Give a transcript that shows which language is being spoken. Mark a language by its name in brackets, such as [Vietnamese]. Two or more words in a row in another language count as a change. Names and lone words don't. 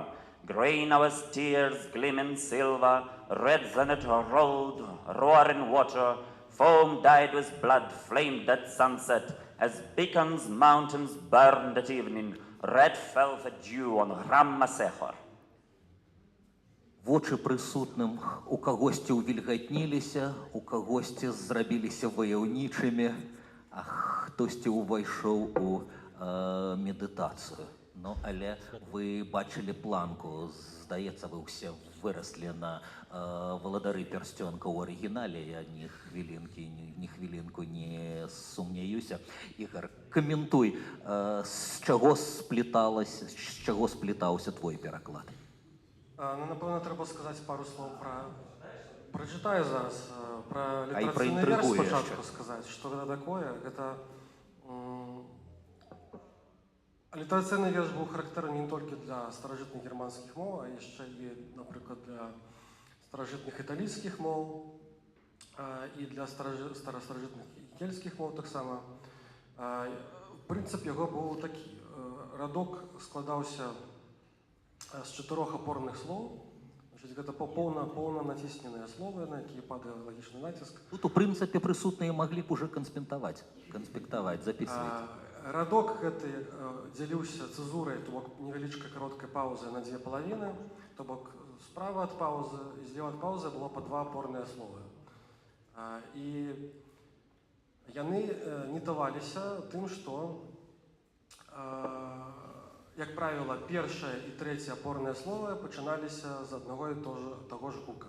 [English] Grey now as tears, gleaming silver, red then it rolled, roaring water, foam dyed with blood, flamed at sunset, as beacons mountains burned at evening, red fell the dew on Ram-Masehor. [Belarusian] Вочы прысутным у кагосьці ўвільгатніліся, у кагосьці зрабіліся ваяўнічымі, а хтосьці ўвайшоў у медытацыю. Ну, але вы бачылі планку, здаецца, вы ўсе выраслі на валадары пярсцёнка ў арыгінале, я ні хвілінку не сумняюся. Ігор, каментуй, з чаго сплітаўся твой пераклад? [Ukrainian] Ну, напевно, треба сказати пару слов про... Прочитаю зараз, про А і літературний верш проінтригує спочатку ще. сказати, що це таке. Это... Літераційний вірш був характерний не тільки для старожитних германських мов, а ще і, наприклад, для старожитних італійських мов, і для старожитних кельтських мов так само. Принцип його був такий. Радок складався з 4 опорних слов. Значить, це повно натиснене слово, на яке падає логічний натиск. Тут, [Belarusian] у прынцыпе, прысутныя маглі б уже канспектаваць, записываць. Радок гэты дзяліўся цэзурай, то бок невялічкай кароткай паўзы на 2 палавіны, то бок справа ад паўзы і злева ад паўзы было па 2 опорныя словы. І яны не даваліся тым, што, як правіла, першае і трэцяе апорныя словы пачыналіся з аднаго і таго ж гука.